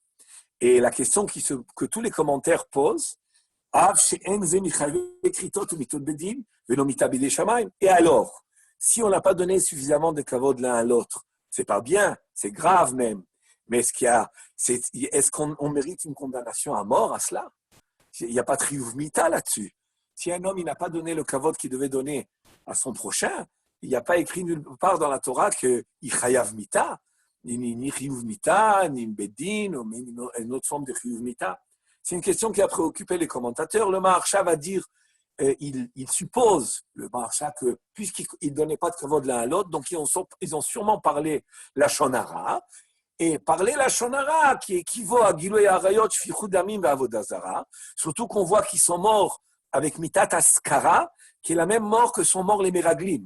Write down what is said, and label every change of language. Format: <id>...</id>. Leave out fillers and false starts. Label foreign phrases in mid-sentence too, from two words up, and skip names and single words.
<fr>Et la question que tous les commentaires posent, et alors, si on n'a pas donné suffisamment de kavod l'un à l'autre, c'est pas bien, c'est grave même. Mais est-ce qu'on mérite une condamnation à mort à cela? Il n'y a pas de</fr> <he>חיוב מיתה</he> <fr>là-dessus. Si un homme n'a pas donné le kavod qu'il devait donner à son prochain, il n'y a pas écrit nulle part dans la Torah qu'il</fr> <he>חייב מיתה,</he> <fr>ni</fr> <he>חיוב מיתה,</he> <fr>ni bedin, ou une autre forme de</fr> <he>חיוב מיתה.</he> <fr>C'est une question qui a préoccupé les commentateurs. Le Maharsha va dire, il suppose, le Maharsha, que puisqu'ils ne donnaient pas de kavod l'un à l'autre, donc ils ont sûrement parlé</fr> <he>לשון הרע,</he> <fr>et parler</fr> <he>לשון הרע</he> <fr>qui équivaut à</fr> <he>גילוי עריות, שפיכות דמים</he> <fr>et</fr> <he>עבודה זרה,</he> <fr>surtout qu'on voit qu'ils sont morts avec</fr> <he>מיתת אסכרה,</he> <fr>qui est la même mort que sont morts les Meraglim.</fr>